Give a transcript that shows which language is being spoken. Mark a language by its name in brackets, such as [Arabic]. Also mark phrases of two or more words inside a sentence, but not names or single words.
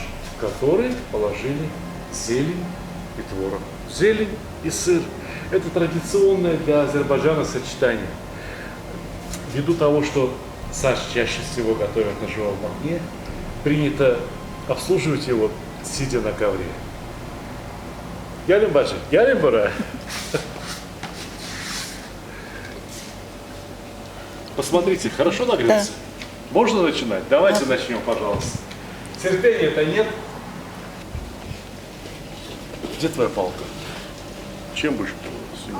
[Russian] Лаваш, в который положили зелень и творог, зелень и сыр. Это традиционное для Азербайджана сочетание. Ввиду того, что Саш чаще всего готовят на живом огне, принято обслуживать его, сидя на ковре. [Azerbaijani] Gelin bacı, gelin buraya. [Russian] Посмотрите, хорошо нагрелся? Можно начинать? Давайте начнем, пожалуйста. Терпения-то нет. Где твоя палка? Чем будешь? Своими